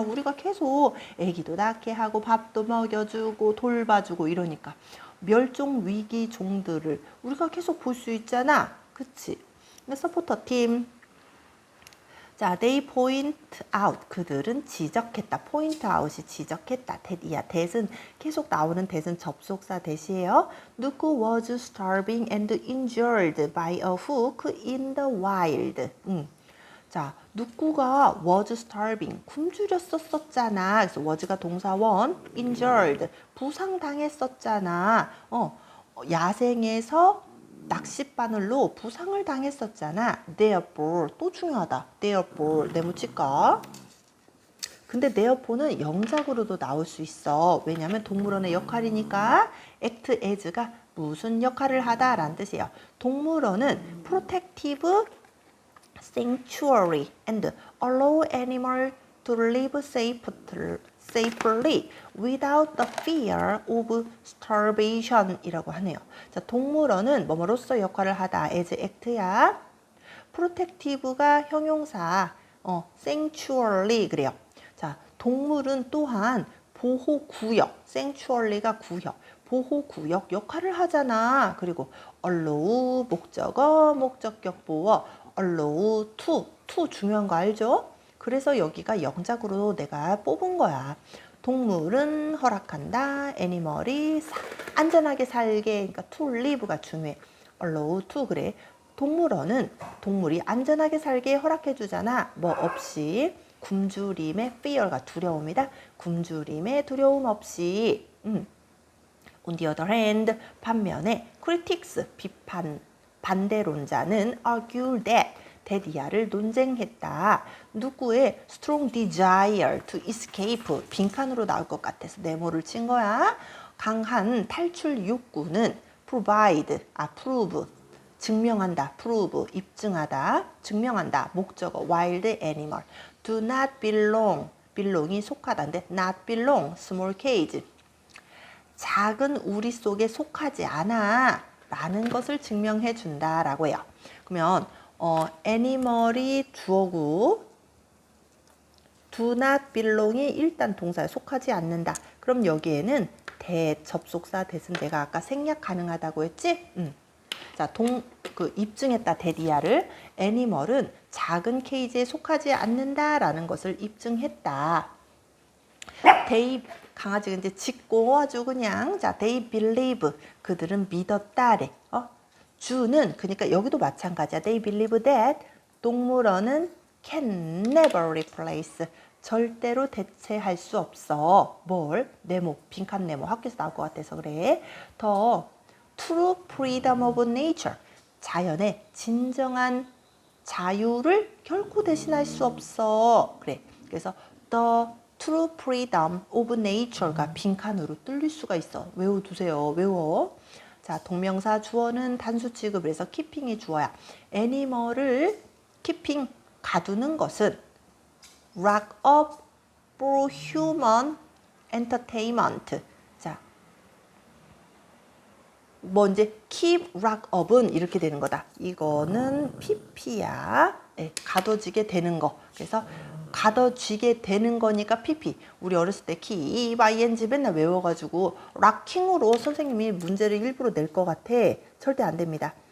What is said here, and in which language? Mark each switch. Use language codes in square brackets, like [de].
[ko] 우리가 계속 애기도 낳게 하고 밥도 먹여주고 돌봐주고 이러니까 멸종 위기 종들을 우리가 계속 볼 수 있잖아. 그치? 서포터 팀. 자, [en] they point out. [ko] 그들은 지적했다. point out이 지적했다. that이야. that은 계속 나오는 that은 접속사 that이에요. [en] 누구 was starving and injured by a hook in the wild. [ko] 자, 누구가 was starving, 굶주렸었잖아. 그래서 was가 동사원, injured, 부상당했었잖아. 야생에서 낚싯바늘로 부상을 당했었잖아. therefore, 또 중요하다. therefore, 네모칠까? 근데 therefore는 영작으로도 나올 수 있어. 왜냐하면 동물원의 역할이니까 act as가 무슨 역할을 하다 라는 뜻이에요. [en] 동물원은 protective sanctuary and allow animals to live safely without the fear of starvation [ko] 이라고 하네요. 자, 동물원은 뭐뭐로서 역할을 하다. as act야. protective가 형용사, sanctuary 그래요. 자, 동물은 또한 보호구역, sanctuary가 구역, 보호구역 역할을 하잖아. 그리고 allow 목적어, 목적격 보어, allow to 중요한 거 알죠? 그래서 여기가 영작으로 내가 뽑은 거야. 동물은 허락한다. 애니멀이 안전하게 살게. 그러니까 to live가 중요해. allow to 그래. 동물원은 동물이 안전하게 살게 허락해 주잖아. 뭐 없이. 굶주림의 fear가 두려움이다. 굶주림의 두려움 없이. [en] On the other hand, 반면에 critics, 반대론자는 argue that [ko] 이하를 논쟁했다. 누구의 [en] strong desire to escape, [ko] 빈칸으로 나올 것 같아서 네모를 친 거야. 강한 탈출 욕구는 prove, 증명한다. prove, 입증하다. 증명한다. [en] 목적어 wild animal. do not belong이 속하다인데 not belong, small cage. [ko] 작은 우리 속에 속하지 않아 라는 것을 증명해 준다라고 해요. 그러면 애니멀이 주어고 do not belong이 일단 동사에 속하지 않는다. 그럼 여기에는 접속사 that은 내가 아까 생략 가능하다고 했지? 자, 입증했다. that이야를 애니멀은 작은 케이지에 속하지 않는다라는 것을 입증했다. they 강아지가 이제 짖고 아주 그냥 자 [en] they believe [ko] 그들은 믿었다래. 주는 그러니까 여기도 마찬가지야. [en] they believe that 동물원은 can never replace [ko] 절대로 대체할 수 없어. 뭘? 네모, 빈칸 네모. 학교에서 나올 것 같아서 그래. [en] The true freedom of nature. [ko] 자연의 진정한 자유를 결코 대신할 수 없어. 그래. 그래서 the true freedom of nature가 빈칸으로 뚫릴 수가 있어. 외워두세요. 외워. 자, 동명사 주어는 단수 취급을 해서 keeping이 주어야. [en] 애니멀을 keeping [ko] 가두는 것은 [en] lock up for human entertainment. [ko] 자, 뭐 이제 keep lock up은 이렇게 되는 거다. 이거는 pp야. 네, 가둬지게 되는 거. 그래서 가둬지게 되는 거니까 pp. 우리 어렸을 때 keep ing 맨날 외워가지고 locking으로 선생님이 문제를 일부러 낼 것 같아. 절대 안 됩니다.